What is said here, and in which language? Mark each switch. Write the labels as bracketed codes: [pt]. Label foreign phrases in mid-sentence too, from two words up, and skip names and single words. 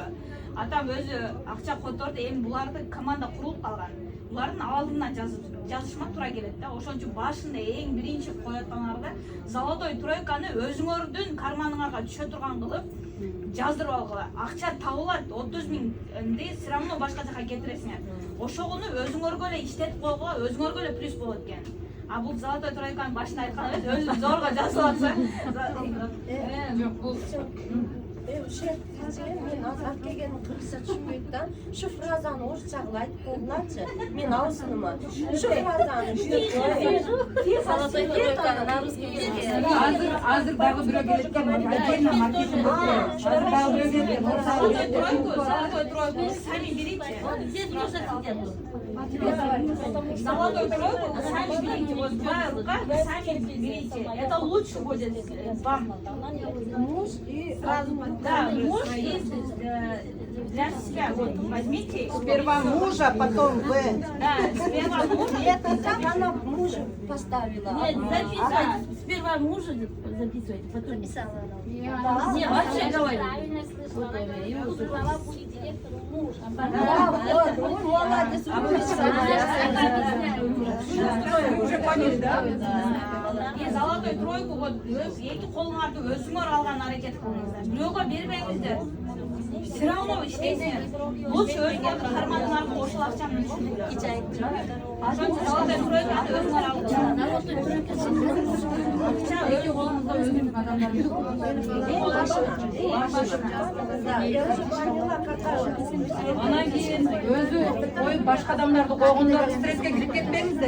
[ky] Атам өзү акча которду, эми буларды команда курулуп калган. Булардын алдына жазышма туура келет да. Ошон үчүн башында эң биринчи кояткандарда [ru] золотой тройканы [ky] өзүңөрдүн карманыңарга түшө турган кылып жаздырып алгыла. Акча табылат, 30 000ди [ru] все равно [ky] башка жака кетиресиңер. Ошогуну өзүңөргө эле иштетип койгула, өзүңөргө эле плюс болот экен. А бул [ru] золотой тройканын [ky] башында айткан эмес, өзү зорго жазып атса. Жок, бул мен азат келгенин кыргызча түшүнбөйт да. Ушу фразаны орусча кылып айтып койгулачы. Мен аузума. Ушу фразаны [ru] золотой тройканы на русском языке. [ky] Азыр дагы бирөө келет экен, [ru] отдельно маркетинг [ky] болот. Азыр дагы бирөө келет экен. [ru] Золотой тройку сами берите. Золотой тройку сами берите. Вот два рука, вы сами берите. Это лучше будет вам. Муж и сразу Да, муж и для себя. Вот возьмите. Сперва мужа, потом вы. Да, сперва мужа. это так она мужа поставила. Нет, записывайте. Сперва мужа записывайте, потом Написала она. Не, вообще говорю. Да, вот, молодец, Уже поняли, да? И золотой тройку [ky] вот эки колуңарды өзүңөр алган аракет кылыңыздар. Бирөөгө бербеңиздер. [ru] Все равно [ky] иштейсиңер. Лучше өзүңөрдүн карманыңарга ошол акчаны түшүрүңөр. Ошон үчүн [ru] золотой тройканы [ky] өзүңөр алыңыздар. Акча эки колуңузда өзүңөрдүн Анан кийин өзү коюп башка адамдарды койгондор стресске кирип кетпеңиздер.